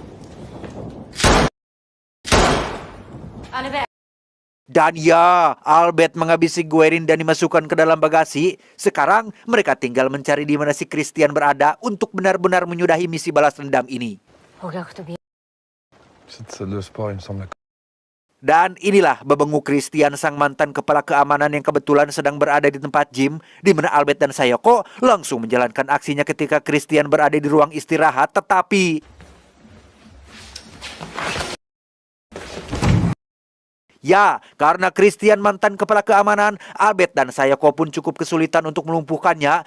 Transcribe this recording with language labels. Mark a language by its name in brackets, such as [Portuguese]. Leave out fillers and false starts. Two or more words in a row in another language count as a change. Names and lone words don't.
[Indonesian] Dan ya, Albert menghabisi Guerin dan dimasukkan ke dalam bagasi. Sekarang mereka tinggal mencari di mana si Christian berada untuk benar-benar menyudahi misi balas dendam ini. [French] Cette salle de sport, il me semble. [Indonesian] Dan inilah bebengu Christian, sang mantan kepala keamanan yang kebetulan sedang berada di tempat gym, di mana Albert dan Sayoko langsung menjalankan aksinya ketika Christian berada di ruang istirahat. Tetapi ya, karena Christian mantan kepala keamanan, Albert dan Sayoko pun cukup kesulitan untuk melumpuhkannya.